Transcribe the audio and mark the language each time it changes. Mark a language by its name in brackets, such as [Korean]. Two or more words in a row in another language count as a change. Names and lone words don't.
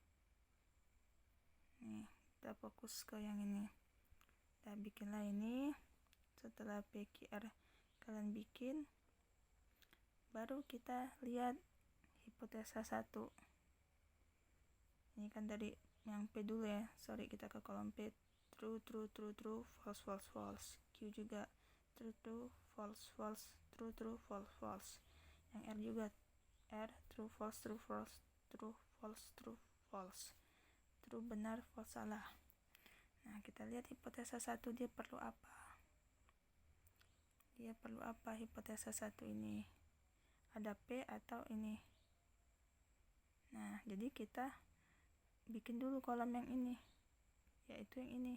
[Indonesian] Nih, kita fokus ke yang ini. Kita bikinlah ini. Setelah PQR kalian bikin, baru kita lihat hipotesa 1. Ini kan dari yang P dulu ya. Sorry, kita ke kolom P. [English] True, true, true, true, false, false, false. Q juga true, true, false, false, true, true, false, false. [Indonesian] Yang R juga R, [English] true, false, true, false, true, false, true, false. True, [Indonesian] benar, false, salah. Nah, kita lihat hipotesa 1 dia perlu apa? Dia perlu apa hipotesa 1 ini? Ada P atau ini? Nah, jadi kita bikin dulu kolom yang ini, yaitu yang ini.